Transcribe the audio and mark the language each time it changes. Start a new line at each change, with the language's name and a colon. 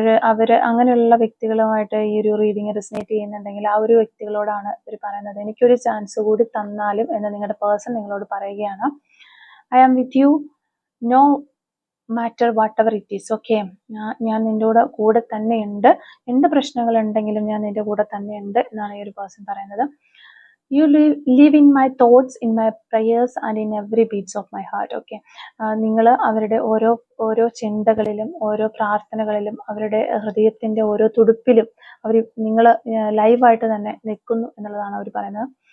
Malayalam: അവര് അങ്ങനെയുള്ള വ്യക്തികളുമായിട്ട് ഈ ഒരു റീഡിങ് റെസനേറ്റ് ചെയ്യുന്നുണ്ടെങ്കിൽ ആ ഒരു വ്യക്തികളോടാണ് ഇവർ പറയുന്നത്, എനിക്കൊരു ചാൻസ് കൂടി തന്നാലും എന്ന് നിങ്ങളുടെ പേഴ്സൺ നിങ്ങളോട് പറയുകയാണ്.
English: I am with you no matter whatever it is.
Malayalam: Okay, ഞാൻ നിന്റെ കൂടെ തന്നെ ഉണ്ട്, എന്ത് പ്രശ്നങ്ങൾ ഉണ്ടെങ്കിലും ഞാൻ നിന്റെ കൂടെ തന്നെ ഉണ്ട് എന്നാണ് ഈ ഒരു പേഴ്സൺ പറയുന്നത്.
English: You live in my thoughts, in my prayers and in every beats of my heart.
Malayalam: Okay, നിങ്ങൾ അവരുടെ ഓരോ ചിന്തകളിലും ഓരോ പ്രാർത്ഥനകളിലും അവരുടെ ഹൃദയത്തിന്റെ ഓരോ തുടുപ്പിലും നിങ്ങൾ ലൈവായിട്ട് തന്നെ നിൽക്കുന്നു എന്നുള്ളതാണ് അവർ പറയുന്നത്.